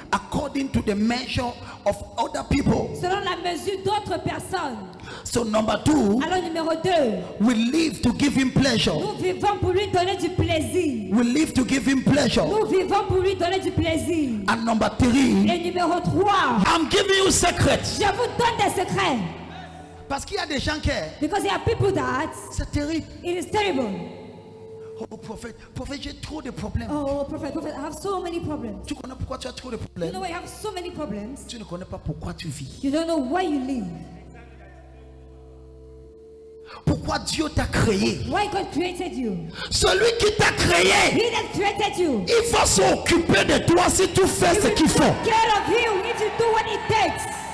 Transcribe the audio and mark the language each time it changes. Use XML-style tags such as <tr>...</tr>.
<en>according to the measure of other people.</en> <fr>selon la mesure d'autres personnes.</fr> <en>So number 2,</en> <fr>Alors numéro 2,</fr> <en>we live to give him pleasure.</en> <fr>nous vivons pour lui donner du plaisir.</fr> <en>We live to give him pleasure.</en> <fr>Nous vivons pour lui donner du plaisir.</fr> <en>And number 3,</en> <fr>Et numéro 3,</fr> <en>I'm giving you secrets.</en> <fr>je vous donne des secrets. Parce qu'il y a des gens qui,</fr> <en>Because there are people that</en> <fr>c'est terrible.</fr> <en>it is terrible.</en> <fr>Oh prophète, j'ai trop de problèmes.</fr> <en>Oh, prophet, I have so many problems.</en> <fr>Tu connais pourquoi tu as trop de</fr> <en>You</en> <fr>problèmes?</fr> <en>know, I have so many problems.</en> <fr>Tu ne connais pas pourquoi tu vis.</fr> <en>You don't know why you live.</en> <fr>Pourquoi pourquoi Dieu t'a créé.</fr> <en>Why God created you?</en> <fr>Celui qui t'a créé,</fr> <en>He that created you.</en> <fr>il va s'occuper de toi si tu fais ce qu'il faut.</fr> <en>Take care of you if you do what it takes.</en>